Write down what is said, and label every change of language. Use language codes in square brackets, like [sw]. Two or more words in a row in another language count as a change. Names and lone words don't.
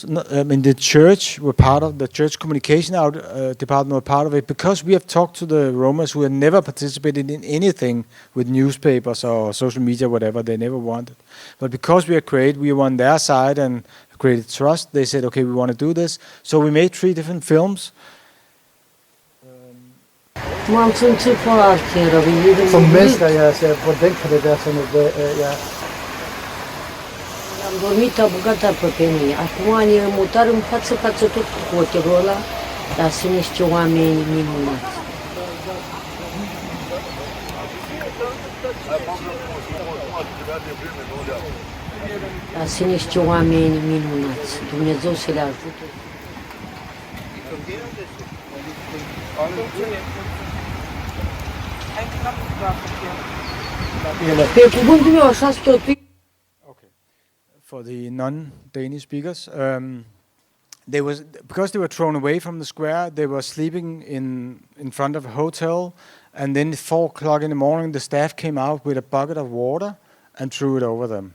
[en] The church were part of the church communication department were part of it, because we have talked to the Romas who had never participated in anything with newspapers or social media, whatever. They never wanted. But because we are creative, we were on their side and created trust. They said, okay, we want to do this. So we made 3 different films. [da] Som mennesker, jeg ser, hvordan kan det være sådan noget, [ro] Am dormit abugata pe penii. Acum ne mutar în față tot cu hotelul ăla, dar sunt niște oameni minunați. Dar sunt niște oameni minunați. Dumnezeu să le ajute. Pe cuvântul meu, așa tot. [en] For the non-Danish speakers, because they were thrown away from the square, they were sleeping in front of a hotel, and then at 4 o'clock in the morning, the staff came out with a bucket of water and threw it over them.